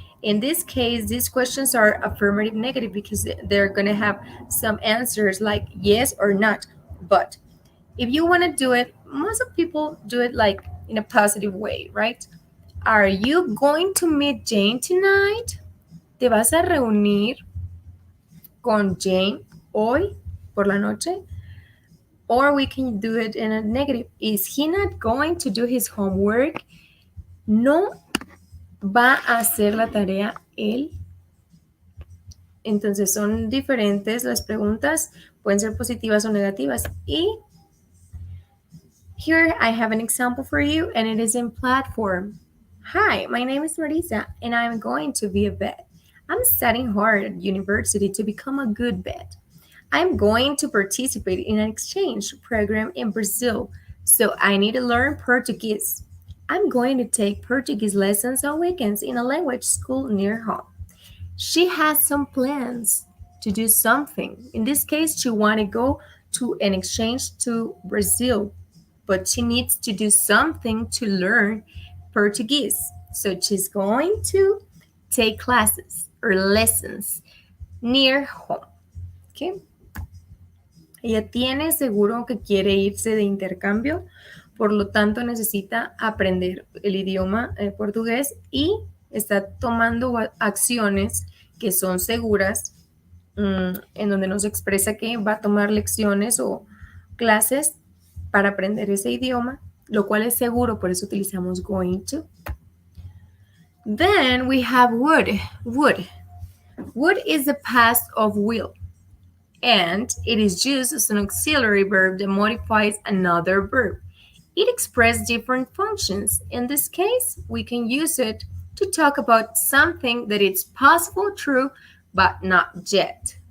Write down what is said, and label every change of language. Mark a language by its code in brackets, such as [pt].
[en] In this case, these questions are affirmative negative because they're going to have some answers like yes or not. But if you want to do it, most of people do it like in a positive way, right? Are you going to meet Jane tonight? [es] ¿Te vas a reunir con Jane hoy por la noche? [en] Or we can do it in a negative. Is he not going to do his homework? [es] No va a hacer la tarea él. Entonces son diferentes las preguntas, pueden ser positivas o negativas. [en] Y here I have an example for you, and it is in platform. Hi, my name is Marisa, and I'm going to be a vet. I'm studying hard at university to become a good vet. I'm going to participate in an exchange program in Brazil, so I need to learn Portuguese. I'm going to take Portuguese lessons on weekends in a language school near home. She has some plans to do something. In this case, she want to go to an exchange to Brazil, but she needs to do something to learn Portuguese. So she's going to take classes or lessons near home. Okay? [es] Ella tiene seguro que quiere irse de intercambio, por lo tanto necesita aprender el idioma portugués y está tomando acciones que son seguras, en donde nos expresa que va a tomar lecciones o clases para aprender ese idioma, lo cual es seguro, por eso utilizamos going to. [en] Then we have would. Would. Would is the past of will, and it is used as an auxiliary verb that modifies another verb. It expresses different functions. In this case, we can use it to talk about something that is possible, true, but not yet.